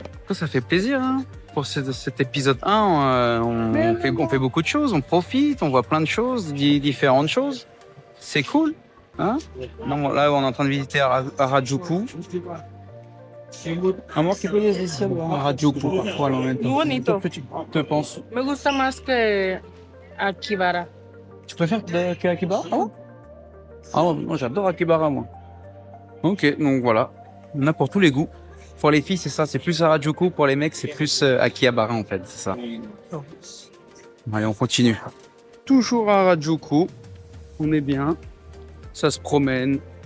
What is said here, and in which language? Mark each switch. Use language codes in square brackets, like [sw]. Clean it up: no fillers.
[fr] Ça fait plaisir hein. Pour cet épisode 1, on fait beaucoup de choses, on profite, on voit plein de choses, différentes choses. C'est cool. Hein non, là, on est en train de visiter Harajuku. [es] Amor, ¿qué puedes decir de Harajuku? ¿Cuál momento? Muy bonito. [fr] Tu te penses? [es] Me gusta más que Akibara. [fr] Tu préfères que Akibara? Ah ouais? Ah ouais, moi j'adore Akibara, moi. Ok, donc voilà. On a pour tous les goûts. Pour les filles, c'est ça, c'est plus Harajuku. Pour les mecs, c'est plus Akihabara, en fait, c'est ça. Allez, on continue. Toujours à Harajuku. On est bien. Ça se promène.